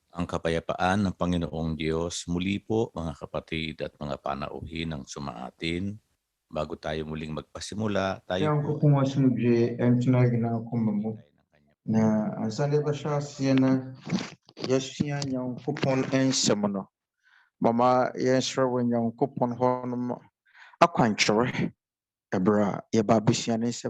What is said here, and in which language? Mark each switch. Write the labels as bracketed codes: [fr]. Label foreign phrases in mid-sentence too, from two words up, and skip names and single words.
[tl] kapayapaan ng Panginoong Diyos, muli po mga kapatid at mga panauhin ng sumaatin. Bago tayo muling magpasimula, tayo po [ak] Yɔnko asomdwe ɛntena gyina akoma mu na ansa de bɛhyɛ aseɛ na yɛasua Nyankopɔn nsɛm no. Mama yɛnsrɛ wɔ Nyankopɔn hɔnom akwankyerɛ ɛberɛ a yɛba abɛsua ne nsɛm.